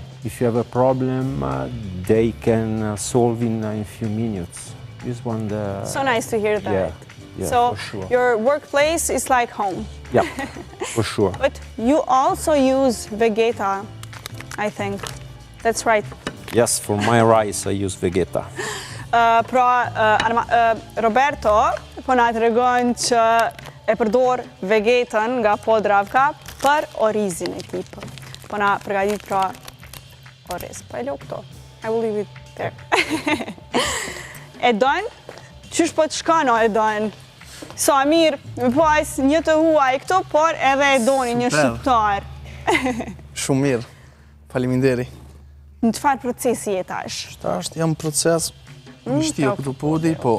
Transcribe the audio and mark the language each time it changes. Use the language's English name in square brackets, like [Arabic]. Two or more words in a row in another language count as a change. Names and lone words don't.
[English] If you have a problem, they can solve in a few minutes. This one, So nice to hear that. Yeah, So for sure. your workplace is like home. Yeah, for sure. But you also use Vegeta, I think. That's right. Yes, for my rice I use Vegeta. [Albanian] Roberto po na tregon që e përdor Vegetën nga Podravka për orizin e tij. Po na përgatit pra oriz. Po e lo këto. [English] I will leave it there. [Albanian] E don? Qysh po të shkano e don? Sa mirë, me pas një të huaj këto, por edhe e doni një Super. shqiptar. Shumë mirë. Faliminderi. Në çfarë procesi je tash? Tash jam proces. Më shtio këtu pudi, po